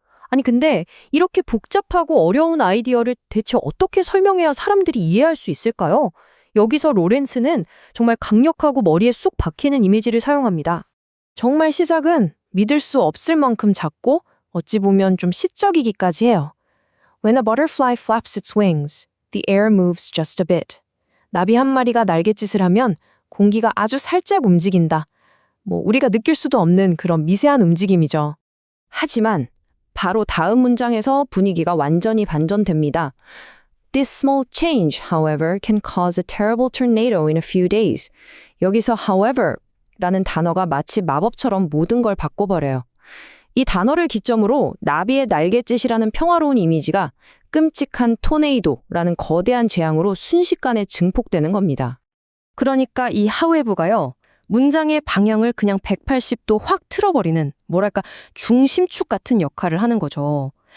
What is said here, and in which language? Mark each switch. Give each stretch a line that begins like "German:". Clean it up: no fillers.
Korean: 아니 근데 이렇게 복잡하고 어려운 아이디어를 대체 어떻게 설명해야 사람들이 이해할 수 있을까요? 여기서 로렌스는 정말 강력하고 머리에 쑥 박히는 이미지를 사용합니다. 정말 시작은 믿을 수 없을 만큼 작고 어찌 보면 좀 시적이기까지 해요.
English: When a butterfly flaps its wings, the air moves just a bit.
Korean: 나비 한 마리가 날갯짓을 하면 공기가 아주 살짝 움직인다. 우리가 느낄 수도 없는 그런 미세한 움직임이죠. 하지만 바로 다음 문장에서 분위기가 완전히 반전됩니다.
English: This small change, however, can cause a terrible tornado in a few days.
Korean: 여기서 however 라는 단어가 마치 마법처럼 모든 걸 바꿔버려요. 이 단어를 기점으로 나비의 날갯짓이라는 평화로운 이미지가 끔찍한 토네이도라는 거대한 재앙으로 순식간에 증폭되는 겁니다. 그러니까 이 however가요. 문장의 방향을 그냥 180도 확 틀어버리는 뭐랄까 중심축 같은 역할을 하는 거죠.